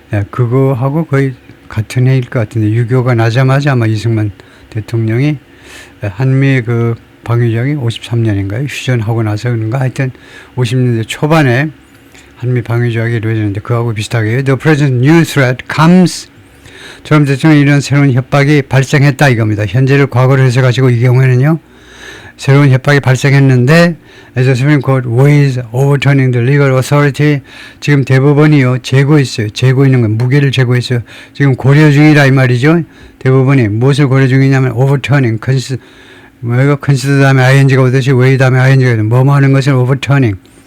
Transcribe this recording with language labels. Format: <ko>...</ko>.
<ko>그거하고 거의 같은 해일 것 같은데 6.25가 나자마자 아마 이승만 대통령이 한미 방위 조약이 53년인가요? 휴전하고 나서 그런가? 하여튼 50년대 초반에 한미 방위 조약이 이루어지는데 그하고 비슷하게</ko> <en>The present new threat comes.</en> <ko>트럼프 대통령이 이런 새로운 협박이 발생했다 이겁니다. 현재를 과거로 해석하시고 이 경우에는요. 새로운 협박이 발생했는데</ko> <en>as the Supreme Court weighs overturning the legal authority.</en> <ko>지금 대법원이요. 재고했어요. 재고 있는 건 무게를 재고했어요. 지금 고려 중이라 이 말이죠. 대법원이 무엇을 고려 중이냐면 overturning. consider 다음에 ing가 오듯이 weigh 다음에 ing가 오듯이 뭐뭐 하는 것을 overturning.</ko>